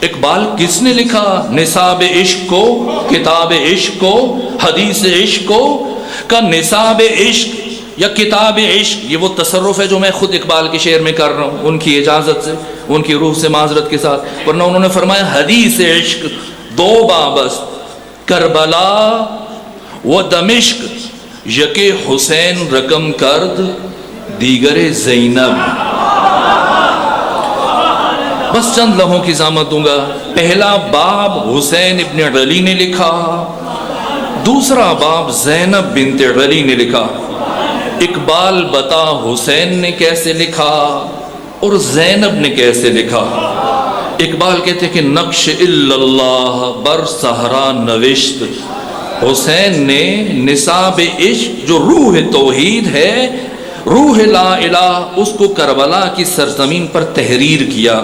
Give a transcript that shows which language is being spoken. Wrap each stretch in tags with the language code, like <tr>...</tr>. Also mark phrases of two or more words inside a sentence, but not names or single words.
<ur>اقبال کس نے لکھا نصاب عشق کو، کتاب عشق کو، حدیث عشق کو؟ کا نصاب عشق یا کتاب عشق، یہ وہ تصرف ہے جو میں خود اقبال کے شعر میں کر رہا ہوں، ان کی اجازت سے، ان کی روح سے معذرت کے ساتھ، ورنہ انہوں نے فرمایا</ur> <fa>حدیث عشق 2 بابس، کربلا و دمشق، یک حسین رقم کرد دیگر زینب۔</fa> <ur>بس چند لمحوں کی ضمانت دوں گا۔ پہلا باب حسین ابن علی نے لکھا، دوسرا باب زینب بنت علی نے لکھا۔ اقبال بتا حسین نے کیسے لکھا اور زینب نے کیسے لکھا؟ اقبال کہتے ہیں کہ</ur> <fa>نقش اللہ بر صحرا نوشت،</fa> <ur>حسین نے نصاب عشق جو روح توحید ہے، روح</ur> <ar>لا الہ،</ar> <ur>اس کو کربلا کی سرزمین پر تحریر کیا۔</ur>